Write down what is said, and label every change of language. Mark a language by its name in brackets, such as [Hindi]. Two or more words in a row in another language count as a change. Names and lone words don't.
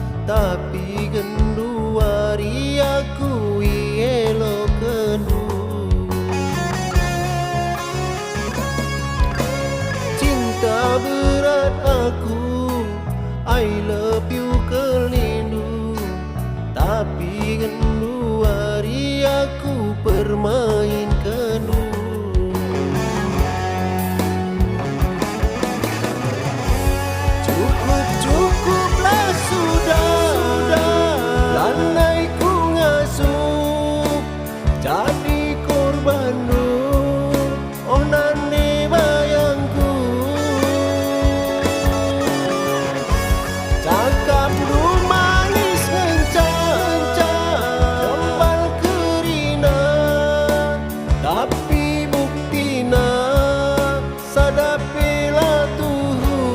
[Batak Karo] tapi gendu hari aku elo kendu. Cinta berat aku, [English] I love you [Batak Karo] kelindu, tapi gendu hari aku bermain kendu. [Indonesian] Cukuplah sudah, [Batak Karo] landai ku ngasuh jadi korban lu, oh nane bayangku. Cakap lu manis ngencan, kembal kerina, tapi buktina sadapela tuhu.